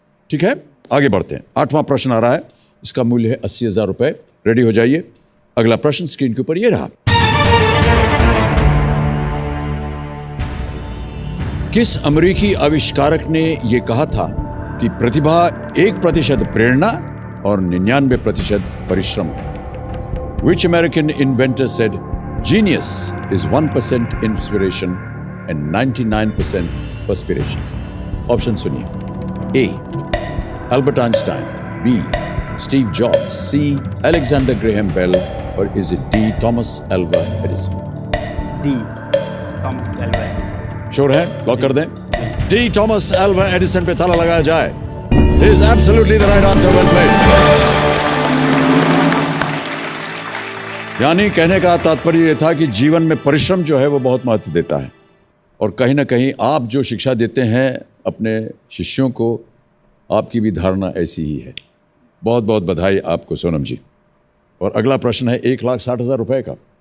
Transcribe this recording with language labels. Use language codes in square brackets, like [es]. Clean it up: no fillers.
[hi] ठीक है, आगे बढ़ते हैं। 8वां प्रश्न आ रहा है, इसका मूल्य है 80,000 रुपए। रेडी हो जाइए। अगला प्रश्न स्क्रीन के ऊपर ये रहा। किस अमेरिकी आविष्कारक ने यह कहा था कि प्रतिभा 1% प्रेरणा और 99% परिश्रम है? [en] Which American inventor said genius is 1% inspiration and 99% perspiration? [hi] Option सुनिए। A Albert Einstein, B Steve jobs, C Alexander Graham bell, और [en] is it [hi] D Thomas Alva Edison? D Thomas Alva Edison. Sure है? Lock कर दें। D Thomas Alva Edison पे ताला लगाया जाए। [en] Is absolutely the right answer, well played. [hi] यानी कहने का तात्पर्य यह था कि जीवन में परिश्रम जो है वो बहुत महत्व देता है, और कहीं ना कहीं आप जो शिक्षा देते हैं अपने शिष्यों को, आपकी भी धारणा ऐसी ही है। बहुत बहुत बधाई आपको सोनम जी। और अगला प्रश्न है 1,60,000 रुपए का।